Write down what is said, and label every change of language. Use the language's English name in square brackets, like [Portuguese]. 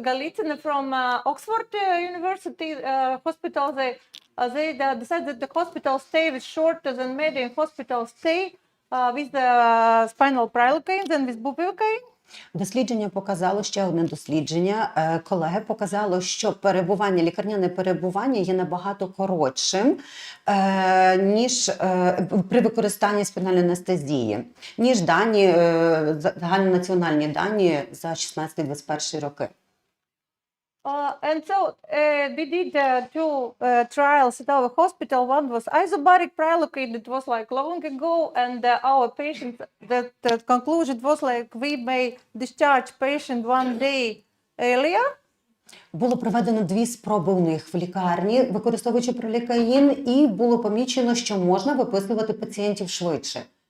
[English] Galitzin from Oxford University Hospital. They decided that the hospital stay was shorter than median hospital stay with the spinal prilocaine than with bupivacaine. [Ukrainian] Дослідження показало, ще одне дослідження, колеги показало, що лікарняне перебування є набагато коротшим, ніж при використанні спінальної анестезії, ніж загальнонаціональні дані за 16-21 роки. [English] And so we did two trials at our hospital. One was isobaric prilocaine, that was like long ago, and our patients, the conclusion was like we may discharge patient 1 day earlier. [Ukrainian] Було проведено 2 спроби у них в лікарні, використовуючи пролікаїн, і було помічено, що можна виписувати пацієнтів швидше.